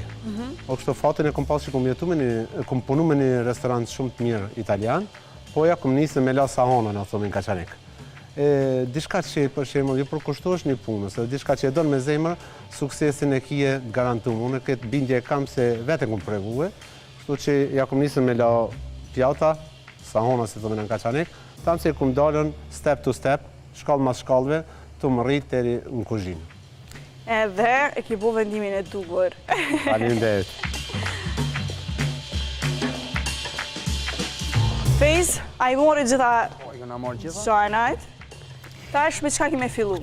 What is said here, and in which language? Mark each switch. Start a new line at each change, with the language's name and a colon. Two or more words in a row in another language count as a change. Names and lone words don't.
Albanian: Po kështu fatin e kum pas që kum punu me një restorant shumë të mirë italian, po ja kum nisë me la sahona na thonë në Kaçanik. Diçka që për shembull ju përkushtohesh një punës, edhe diçka që e don me zemër, suksesin e kije garantuar. Unë këtë bindje kam se vetë kum provuar, kështu që ja kum nisën me la pjata, sahona si thonë në Kaçanik, tam se kum dalën
English: step to step,
Albanian: shkallë mas shkallëve, të më rritë deri në kuzhinë. Edhe e ki bu vendimin e duhur. Faleminderit. Fejz, a i mori gjitha Këna marrë gjitha. gjanajt. Tash me çka kemi fillu?